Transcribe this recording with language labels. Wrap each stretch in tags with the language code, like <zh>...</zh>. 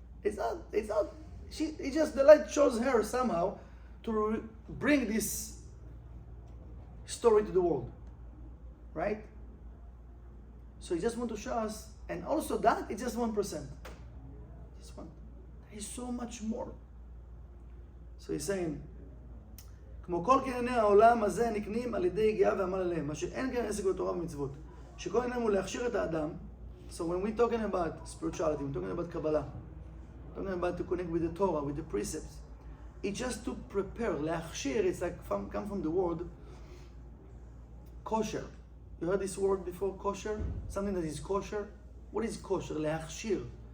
<en>It's not, the light shows her somehow to bring this story to the world, right? So he just want to show us, and also that, it's just 1%. Just one. There is so much more. So he's saying,</en> <he>כמו כל קנייני העולם הזה נקנים על ידי יגיעה ועמל עליהם, מה שאין כן עסק בתורה ומצוות. שכל עניין הוא להכשיר את האדם.</he> <en>So when we're talking about spirituality, we're talking about Kabbalah, talking about to connect with the Torah, with the precepts, it's just to prepare. להכשיר, it's like come from the word kosher. You heard this word before, kosher? Something that is kosher? What is kosher? להכשיר.</en>